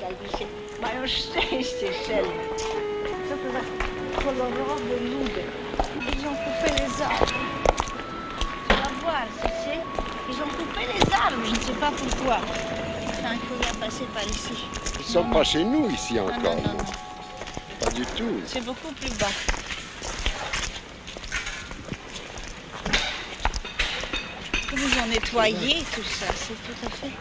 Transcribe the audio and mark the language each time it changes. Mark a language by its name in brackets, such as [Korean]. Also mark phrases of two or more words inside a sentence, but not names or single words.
[Polish] Mają szczęście, Shelby. Co to za kolorowe ludy? [French] Ils ont coupé les arbres. Tu vas voir, tu sais. Ils ont coupé les arbres, je ne sais pas pourquoi. Tant qu'il va passer par ici. Ils ne sont pas chez nous ici Non, encore. non, non, non. Pas du tout. C'est beaucoup plus bas. Comme ils ont nettoyé tout ça, c'est tout à fait...